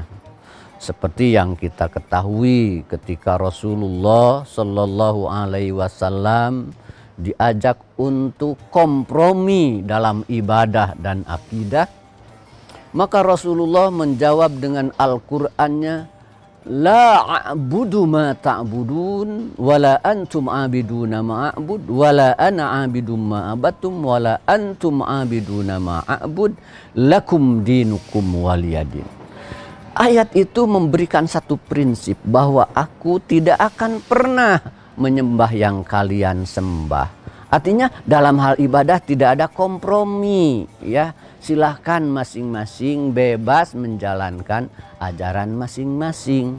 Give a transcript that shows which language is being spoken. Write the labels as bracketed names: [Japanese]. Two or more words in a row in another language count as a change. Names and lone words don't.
[Indonesian] Seperti yang kita ketahui ketika Rasulullah [Arabic] صلى الله عليه وسلم [Indonesian] diajak untuk kompromi dalam ibadah dan akidah, maka Rasulullah menjawab dengan Al-Qur'annya, [Arabic] لا أعبد ما تعبدون ولا أنتم عابدون ما أعبد ولا أنا عابد ما عبدتم ولا أنتم عابدون ما أعبد لكم دينكم ولي دين. [Indonesian] Ayat itu memberikan satu prinsip bahwa aku tidak akan pernah menyembah yang kalian sembah. Artinya dalam hal ibadah tidak ada kompromi, ya. Silahkan masing-masing bebas menjalankan ajaran masing-masing.